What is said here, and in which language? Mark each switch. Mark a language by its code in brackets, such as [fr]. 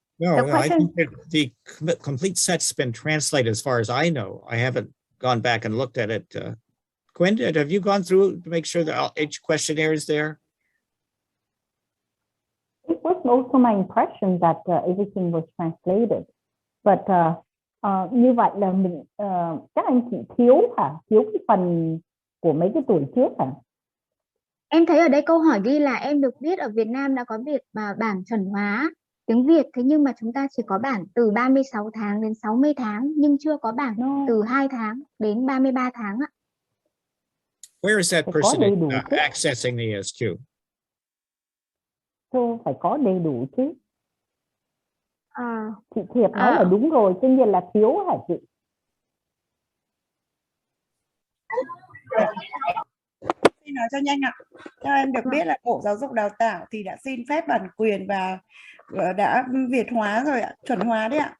[en] No, I think that the complete set's been translated as far as I know. I haven't gone back and looked at it. Gwen, have you gone through to make sure that each questionnaire is there? It was also my impression that everything was translated. [vi] But như vậy là mình các anh chị thiếu cái phần của mấy cái tuổi trước hả? Em thấy ở đây câu hỏi ghi là em được biết ở Việt Nam đã có việc bản chuẩn hóa tiếng Việt, thế nhưng mà chúng ta chỉ có bản từ 36 tháng đến 60 tháng, nhưng chưa có bản từ 2 tháng đến 33 tháng ạ. [en] Where is that person accessing the ASQ? [vi] Phải có đầy đủ chứ. Chị Thiệp nói là đúng rồi, tuy nhiên là thiếu hả chị? Xin nói cho nhanh ạ. Theo em được biết là Bộ Giáo dục Đào tạo thì đã xin phép bản quyền và đã Việt hóa rồi ạ, chuẩn hóa đấy ạ.